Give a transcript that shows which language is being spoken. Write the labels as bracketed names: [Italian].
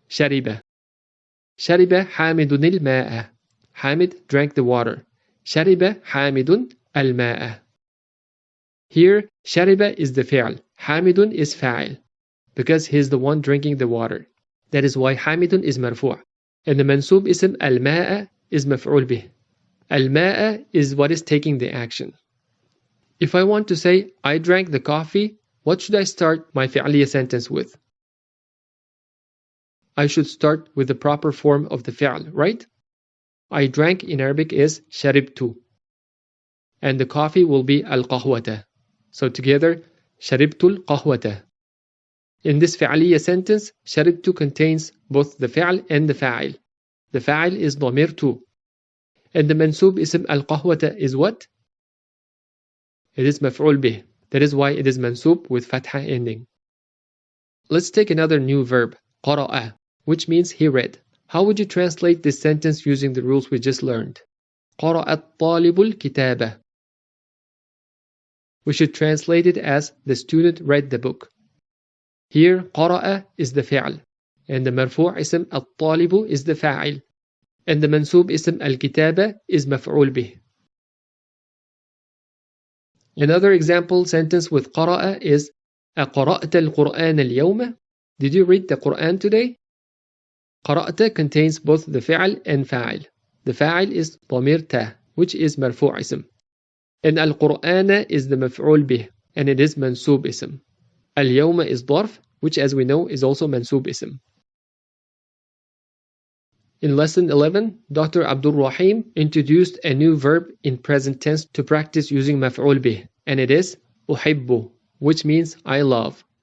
[Arabic] شرب. شرب حامد الماء. [English] Hamid drank the water. [Arabic] شرب حامد الماء. [English] Here, شرب is the فعل. حامد is فاعل, because he is the one drinking the water. That is why حامد is مرفوع. And the منسوب اسم الماء is مفعول به. الماء is what is taking the action. If I want to say, I drank the coffee, what should I start my فعلية sentence with? I should start with the proper form of the فعل, right? I drank in Arabic is شربت. And the coffee will be القهوة. So together, [Arabic] شربت القهوة. [English] In this فعلية sentence, شربت contains both the فعل and the فاعل. The فاعل is ضميرت. And the منسوب اسم القهوة is what? It is مفعول به. That is why it is منسوب with فتحة ending. Let's take another new verb, قرأ, which means he read. How would you translate this sentence using the rules we just learned? [Arabic] قرأ الطالب الكتاب. [English] We should translate it as the student read the book. Here, قرأ is the فعل, and the مرفوع اسم الطالب is the فاعل, and the منسوب اسم الكتابة is مفعول به. Another example sentence with قرأ is [Arabic] أقرأت القرآن اليوم? [English] Did you read the Quran today? قرأت contains both the فعل and فاعل. The فاعل is ضمير تا, which is مرفوع اسم. And القرآن is the مفعول به, and it is منصوب اسم. اليوم is ظرف, which as we know is also منصوب اسم. In lesson 11, Dr. Abdul Rahim introduced a new verb in present tense to practice using مفعول به, and it is أحب, which means I love.